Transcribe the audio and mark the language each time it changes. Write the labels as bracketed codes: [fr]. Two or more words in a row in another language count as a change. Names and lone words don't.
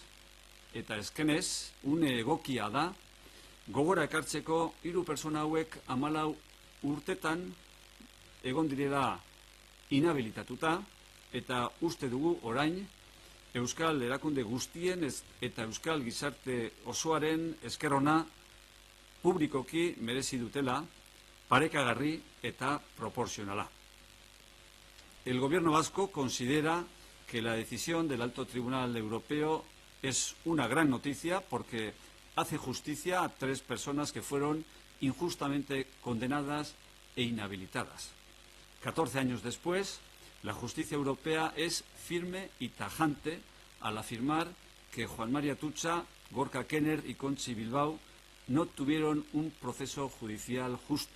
[eu] Eta ezkenez, une egokia da, gogora ekartzeko 3 pertsona hauek 14 urtetan egon direla inhabilitatuta, eta uste dugu orain Euskal erakunde guztien eta Euskal gizarte osoaren esker ona publikoki merezi dutela, parekagarri eta proportzionala. [es] El Gobierno vasco considera que la decisión del Alto Tribunal Europeo es una gran noticia porque hace justicia a 3 personas que fueron injustamente condenadas e inhabilitadas. 14 años después, la justicia europea es firme y tajante al afirmar que Juan Mari Atutxa, Gorka Knörr y Conchi Bilbao no tuvieron un proceso judicial justo.